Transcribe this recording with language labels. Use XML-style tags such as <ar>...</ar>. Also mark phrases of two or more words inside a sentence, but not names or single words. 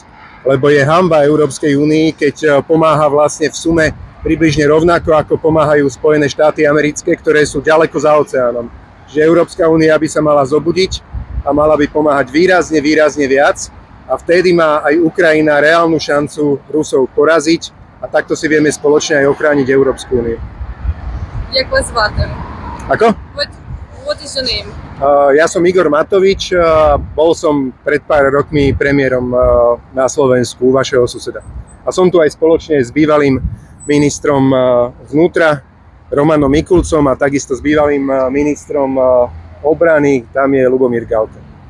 <sk>Lebo je hanba Európskej únii, keď pomáha vlastne v sume približne rovnako, ako pomáhajú Spojené štáty americké, ktoré sú ďaleko za oceánom. Že Európska únia by sa mala zobudiť a mala by pomáhať výrazne viac. A vtedy má aj Ukrajina reálnu šancu Rusov poraziť a takto si vieme spoločne aj ochrániť Európsku úniu.</sk> <uk>Як вас звати?</uk> <sk>Ako?</sk> <en>What is your name?</en> <sk>Ja som Igor Matovič, bol som pred pár rokmi premiérom na Slovensku, vašeho suseda. A som tu aj spoločne s bývalým ministrom vnútra, Romanom Mikulcom, a takisto s bývalým ministrom obrany, tam je Lubomír Galka.</sk>